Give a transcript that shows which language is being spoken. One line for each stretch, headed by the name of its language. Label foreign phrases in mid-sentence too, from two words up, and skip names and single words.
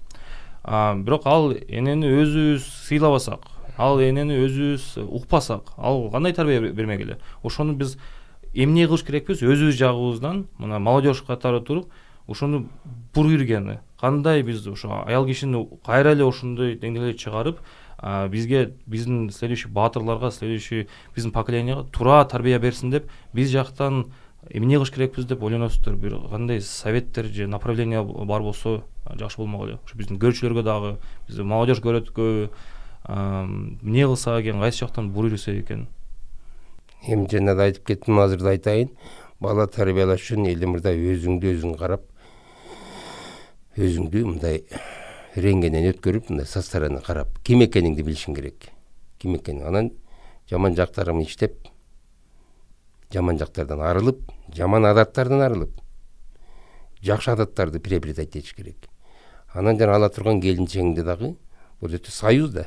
Kyrgyz: Бирок ал энени өзүбүз сыйлабасак, ал энени өзүбүз укпасак, ал кандай тарбия бермек эле? Ошону биз эмне кылыш керекпиз? Өзүбүз жагыбыздан, мына молодежь катары туруп, ошону бур киргени, кандай биз ошо аял кишини кайра эле ошондой деңгээлге чыгарып, бизге, биздин следующий баатырларга, следующий биздин поколенияга туура тарбия берсин деп, биз жактан эмне кылыш керекпиз деп ойлоносуздар? Бир кандай советтер же направление бар болсо жакшы болмок эле. Ошо биздин көрүүчүлөргө дагы, биздин молодежь көрөт көбү, эмне кылса экен, кайсы жактан бур кирсе экен? Эми жана да айтып кеттим, азыр да айтайын. Бала тарбиялаш үчүн элимирде өзүңдү өзүң карап, өзүңдү мындай рентгенден өткөрүп, мындай
Russian: со стороны
Kyrgyz: карап, ким экениңди билишиң керек. Ким экениң. Анан жаман жактарын иштеп, жаман жактардан арылып, жаман адаттардан арылып, жакшы адаттарды приобретать этиш керек. Анан жана ала турган келинчегиңди дагы, бул өтө союз да.